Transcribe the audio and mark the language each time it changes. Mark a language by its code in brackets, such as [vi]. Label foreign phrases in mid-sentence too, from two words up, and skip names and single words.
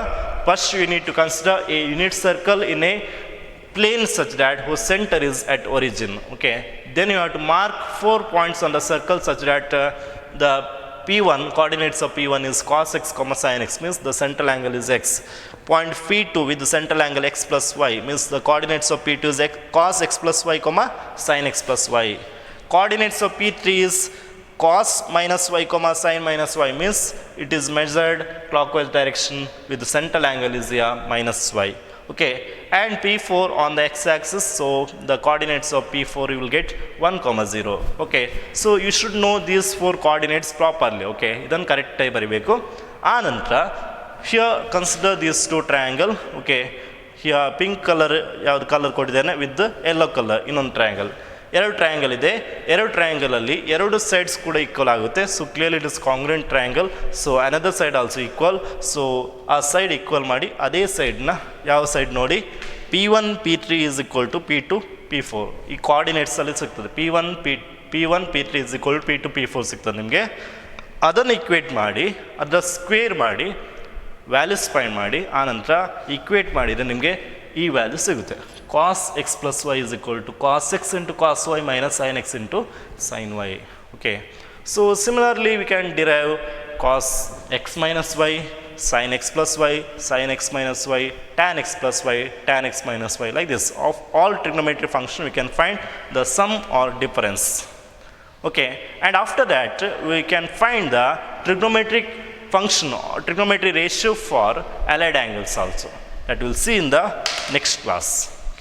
[en] First you need to consider a unit circle in a plane such that whose center is at origin. Okay, then you have to mark 4 points on the circle such that the P1 coordinates of P1 is cos x comma sin x, means the central angle is x. Point P2 with the central angle x plus y, means the coordinates of P2 is cos x plus y comma sin x plus y. Coordinates of P3 is cos minus y comma sin minus y, means it is measured clockwise direction with the central angle is here minus y. Okay, and P4 on the x-axis, so the coordinates of P4 you will get 1 comma 0. Okay, so you should know these 4 coordinates properly. Okay, idan correct [kn] ಆಗಿ ಬರಿಬೇಕು. ಆ ನಂತರ [en] here consider these 2 triangle. Okay, here pink color [kn] ಯಾವುದು ಕಲರ್ ಕೊಟ್ಟಿದ್ದೇನೆ [en] with yellow color [kn] ಇನ್ನೊಂದು ಟ್ರಯಾಂಗಲ್. ಎರಡು ಟ್ರಯಾಂಗಲ್ ಇದೆ, ಎರಡು ಟ್ರಯಾಂಗಲ್ ಅಲ್ಲಿ ಎರಡು ಸೈಡ್ಸ್ ಕೂಡ ಈಕ್ವಲ್ ಆಗುತ್ತೆ. [en] so clearly it is congruent triangle. so another side also equal. [kn] ಸೊ ಆ [en] side equal [kn] ಮಾಡಿ ಅದೇ ಸೈಡ್ನ ಯಾವ ಸೈಡ್ ನೋಡಿ [en] P1 P3 is equal to P2 P4 [kn] ಈ ಕೋಆರ್ಡಿನೇಟ್ಸಲ್ಲಿ ಸಿಗ್ತದೆ. [en] P1 P3 is equal to P2 P4 [kn] ಸಿಗ್ತದೆ ನಿಮಗೆ. ಅದನ್ನು ಇಕ್ವೇಟ್ ಮಾಡಿ ಅದರ ಸ್ಕ್ವೇರ್ ಮಾಡಿ [en] values find [kn] ಮಾಡಿ ಆನಂತರ ಇಕ್ವೇಟ್ ಮಾಡಿದರೆ ನಿಮಗೆ ಈ ವ್ಯಾಲ್ಯೂ ಸಿಗುತ್ತೆ. [en] cos x plus y is equal to cos x into cos y minus sin x into sin y. Okay, so similarly we can derive cos x minus y, sin x plus y, sin x minus y, tan x plus y, tan x minus y, like this. Of all trigonometric function we can find the sum or difference. Okay, and after that we can find the trigonometric function or trigonometric ratio for allied angles also. That we'll see in the next class.